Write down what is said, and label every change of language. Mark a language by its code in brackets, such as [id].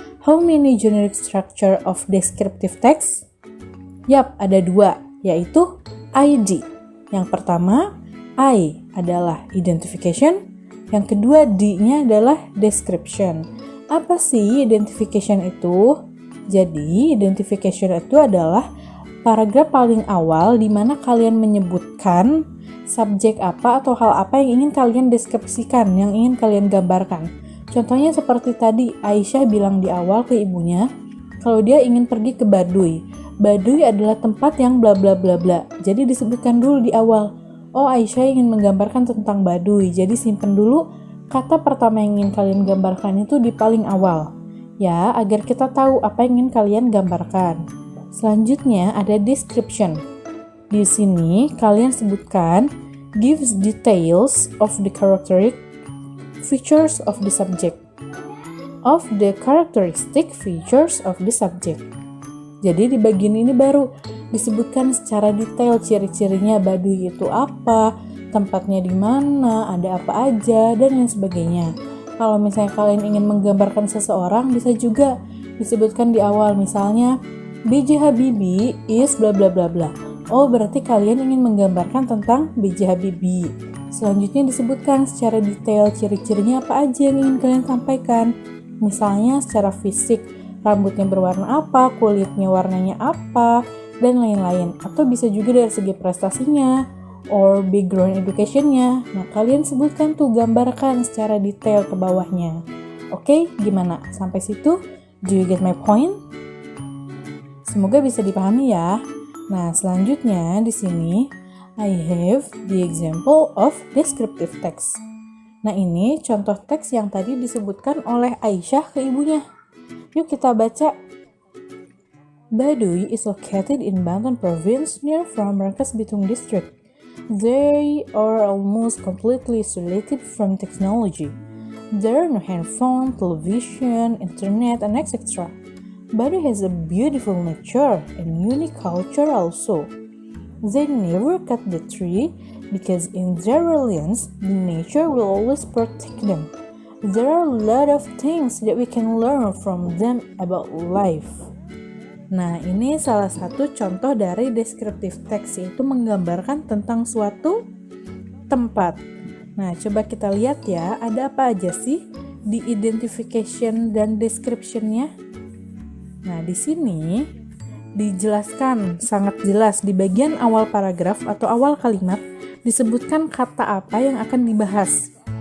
[en] How many generic structure of descriptive text? [id] Yap, ada dua, yaitu ID. Yang pertama I adalah identification, yang kedua D-nya adalah description. Apa sih identification itu? Jadi, identification itu adalah paragraf paling awal di mana kalian menyebutkan subjek apa atau hal apa yang ingin kalian deskripsikan, yang ingin kalian gambarkan. Contohnya seperti tadi Aisyah bilang di awal ke ibunya, kalau dia ingin pergi ke Baduy. Baduy adalah tempat yang bla bla bla bla. Jadi disebutkan dulu di awal. Oh, Aisyah ingin menggambarkan tentang Baduy. Jadi simpen dulu kata pertama yang ingin kalian gambarkan itu di paling awal. Ya, agar kita tahu apa yang ingin kalian gambarkan. Selanjutnya ada description. Di sini kalian sebutkan [en] gives details of the characteristic features of the subject. Of the characteristic features of the subject. [id] Jadi di bagian ini baru disebutkan secara detail ciri-cirinya Baduy itu apa, tempatnya di mana, ada apa aja, dan lain sebagainya. Kalau misalnya kalian ingin menggambarkan seseorang, bisa juga disebutkan di awal, misalnya B.J. Habibie is bla bla bla bla. Oh, berarti kalian ingin menggambarkan tentang B.J. Habibie. Selanjutnya disebutkan secara detail ciri-cirinya apa aja yang ingin kalian sampaikan. Misalnya secara fisik, rambutnya berwarna apa, kulitnya warnanya apa, dan lain-lain. Atau bisa juga dari segi prestasinya, or background education-nya. Nah, kalian sebutkan tuh, gambarkan secara detail ke bawahnya. Oke, gimana? Sampai situ? [en] Do you get my point? [id] Semoga bisa dipahami ya. Nah, selanjutnya di sini [en] I have the example of descriptive text. [id] Nah, ini contoh teks yang tadi disebutkan oleh Aisyah ke ibunya. Yuk kita baca. [en] Baduy is located in Banten province near from Rangkas Bitung district. They are almost completely isolated from technology. There are no handphone, television, internet, and etc. Baduy has a beautiful nature and unique culture also. They never cut the tree because in their reliance, the nature will always protect them. There are a lot of things that we can learn from them about life. [id] Nah, ini salah satu contoh dari descriptive text, yaitu menggambarkan tentang suatu tempat. Nah, coba kita lihat ya, ada apa aja sih di identification dan description-nya? Nah, di sini dijelaskan sangat jelas di bagian awal paragraf atau awal kalimat disebutkan kata apa yang akan dibahas.